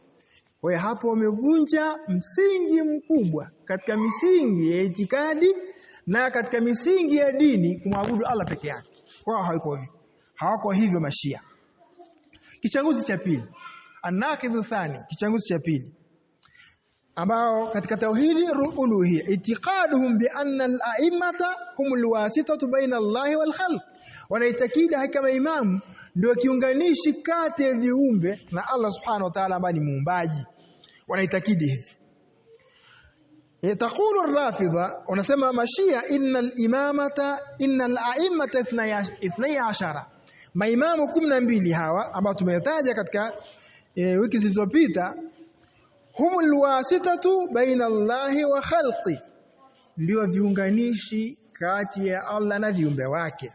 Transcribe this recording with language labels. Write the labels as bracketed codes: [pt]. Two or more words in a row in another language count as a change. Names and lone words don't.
[sw] Kwa hiyo hapo wamevunja msingi mkubwa katika misingi ya itikadi na katika misingi ya dini, kumwabudu Allah peke yake. Kwao hawako hivyo Mashia. Kichanguzi cha pili, [ar] الناقض الثاني, [sw] kichanguzi cha pili ambao katika tauhidi uluhiyya, [ar] اعتقادهم بأن الأئمة هم الواسطة بين الله والخلق, [sw] wanaitakidi kama imamu ndio kiunganishi kati ya viumbe na Allah subhanahu wa ta'ala ambaye ni muumbaji. Wanaitakidi hivi. [ar] يتقول الرافضة, [sw] wanasema Mashia, [ar] إن الأئمة 12, [sw] maimamu 12 hawa ambao tumetaja katika wiki zilizopita, [ar] هم الواسطة بين الله وخلق, [sw] ndio viunganishi kati ya Allah na viumbe wake.